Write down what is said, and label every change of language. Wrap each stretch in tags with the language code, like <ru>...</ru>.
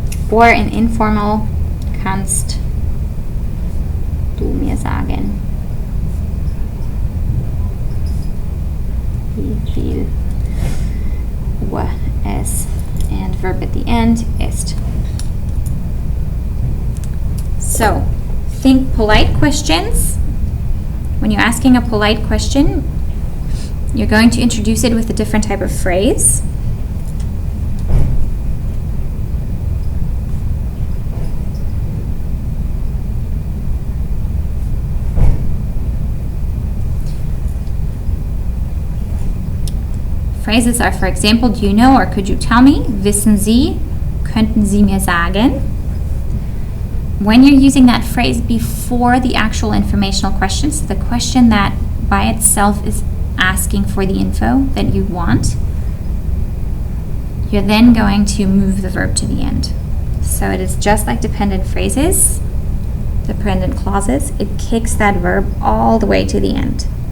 <en>Or in informal,</en> <de>kannst du mir sagen, wie viel Uhr es,</de> <en>and verb at the end,</en> <de>ist.</de> <en>So, think polite questions. When you're asking a polite question, you're going to introduce it with a different type of phrase. Phrases are, for example, do you know or could you tell me?</en> <de>Wissen Sie, könnten Sie mir sagen?</de> <en>When you're using that phrase before the actual informational question, so the question that by itself is asking for the info that you want, you're then going to move the verb to the end. So it is just like dependent phrases, dependent clauses, it kicks that verb all the way to the end.</en>